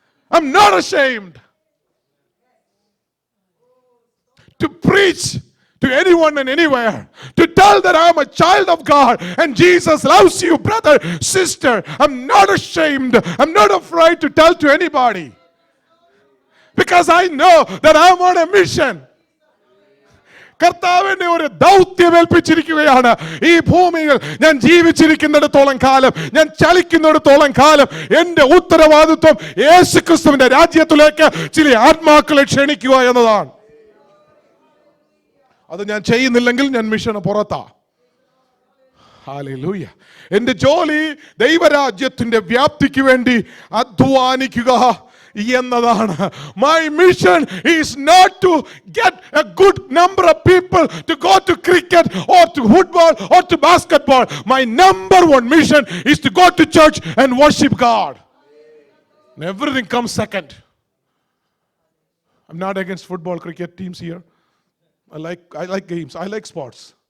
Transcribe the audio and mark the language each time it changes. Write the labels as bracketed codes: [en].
[en] I'm not ashamed to preach to anyone and anywhere, to tell that I'm a child of God and Jesus loves you, brother, sister. I'm not ashamed. I'm not afraid to tell to anybody because I know that I'm on a mission. [ml] കർത്താവിന്റെ ഒരു ദൗത്യം ഏൽപ്പിച്ചിരിക്കുകയാണ്. ഈ ഭൂമിയിൽ ഞാൻ ജീവിച്ചിരിക്കുന്നിടത്തോളം കാലം, ഞാൻ ചലിക്കുന്നിടത്തോളം കാലം എന്റെ ഉത്തരവാദിത്വം യേശുക്രിസ്തുവിന്റെ രാജ്യത്തിലേക്ക് ചില ആത്മാക്കളെ ക്ഷണിക്കുക എന്നതാണ്. അത് ഞാൻ ചെയ്യുന്നില്ലെങ്കിൽ ഞാൻ മിഷന് പുറത്താ. ഹല്ലേലൂയ. എന്റെ ജോലി ദൈവരാജ്യത്തിന്റെ വ്യാപ്തിക്ക് വേണ്ടി അധ്വാനിക്കുക എന്നതാണ്. [en] My mission is not to get a good number of people to go to cricket or to football or to basketball. My number one mission is to go to church and worship God. And everything comes second. I'm not against football, cricket teams here. I like games. I like sports.